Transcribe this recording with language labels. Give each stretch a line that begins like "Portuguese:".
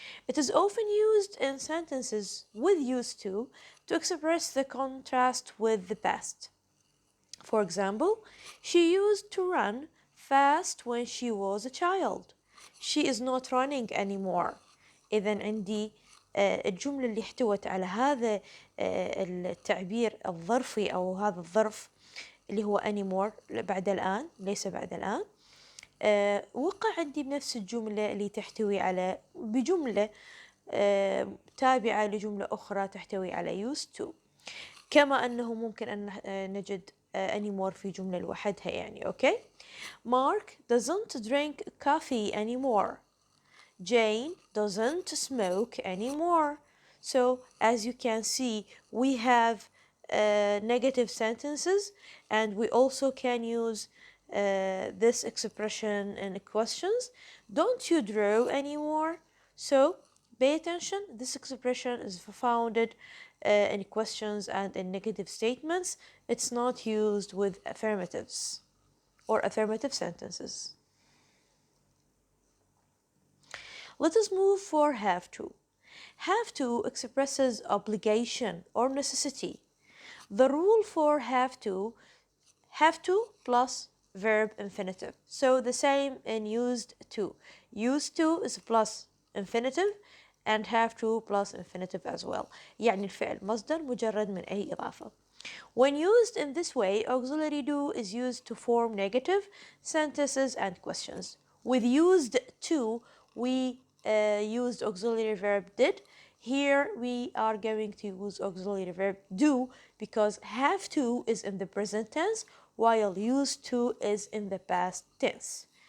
English: It is often used in sentences with used to express the contrast with the past. For example, she used to run fast when she was a child. She is not running anymore.
Arabic: إذن عندي الجملة اللي احتوت على هذا التعبير الظرفي أو هذا الظرف اللي هو anymore بعد الآن ليس بعد الآن، وقع عندي بنفس الجملة اللي تحتوي على بجملة تابعة لجملة أخرى تحتوي على
English: used to،
Arabic: كما أنه ممكن أن نجد anymore في جملة لوحدها يعني. أوكي.
English: Mark doesn't drink coffee anymore. Jane doesn't smoke anymore. So as you can see, we have negative sentences, and we also can use this expression in questions. Don't you draw anymore? So pay attention, this expression is founded in questions and in negative statements. It's not used with affirmatives or affirmative sentences. Let us move for have to. Have to expresses obligation or necessity. The rule for have to plus verb infinitive. So the same in used to. Used to is plus infinitive and have to plus infinitive as well.
Arabic: يعني الفعل مصدر مجرد من أي إضافة.
English: When used in this way, auxiliary do is used to form negative sentences and questions. With used to, we used auxiliary verb did. Here we are going to use auxiliary verb do because have to is in the present tense while used to is in the past tense.